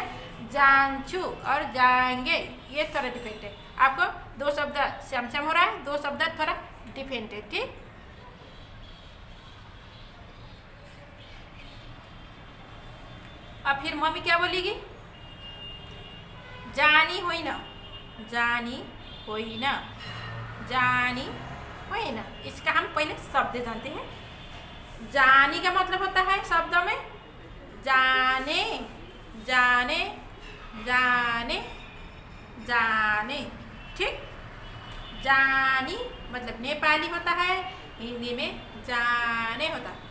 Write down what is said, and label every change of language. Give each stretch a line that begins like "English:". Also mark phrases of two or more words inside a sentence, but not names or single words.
Hindi: जान्छु और जाएंगे ये थोड़ा डिफरेंट है। आपको दो शब्द श्याम श्याम हो रहा है, दो शब्द थोड़ा डिफरेंट है। ठीक, अब फिर मम्मी क्या बोलेगी?
Nepali: जानी होइन, जानी होइन, जानी होइन।
Hindi: इसका हम पहले शब्द जानते हैं। जानी का मतलब होता है शब्दों में जाने, जाने, जाने, जाने। ठीक, जानी मतलब नेपाली होता है, हिंदी में जाने होता है।